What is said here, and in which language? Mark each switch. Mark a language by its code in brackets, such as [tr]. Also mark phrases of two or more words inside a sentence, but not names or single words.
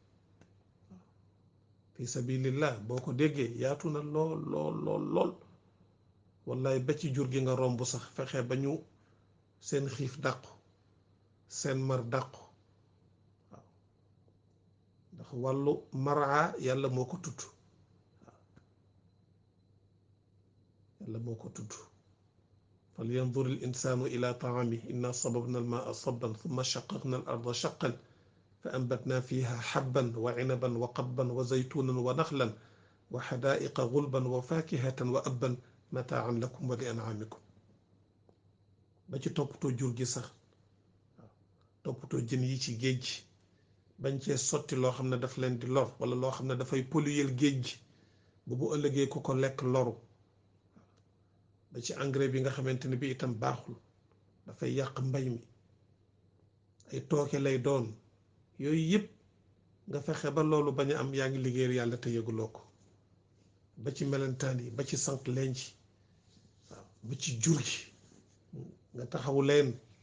[ar] في سبيل الله [wo] boo ko déggee yaatu na lool lool lool lool wallaay ba ci jur gi nga romb sax fexe ba ñu seen xiif dàqu seen mar dàqu waaw ndax wàllu maraa yàlla moo ko tudd waaw yàlla moo ko tudd fal [ar] ينظر الإنسان إلى طعامه أنا صببنا الماء صبا ثم شققنا الأرض شقا فأنبتنا فيها حبا وعنبا وقضبا وزيتونا ونخلا وحدائق غلبا و فاكهة وأبا متاعا لكم ولأنعامكم [wo] ba ci toppatoo jur gi sax toppatoo jën yi ci géej gi bañ cee sotti loo xam ne daf leen di lor wala loo xam ne dafay polluer géej gi bu ëllëgee ku ko lekk loru ba ci engrais bi nga xamante ne bi itam baaxul dafay yàq mbay mi ay tooke lay doon yooyu yëpp nga fexe ba loolu bañ a am yaa ngi liggéeyal yàlla te yëguloo ko ba ci melentaan yi ba ci sànq leen ci waaw ba ci jur gi nga taxawu leen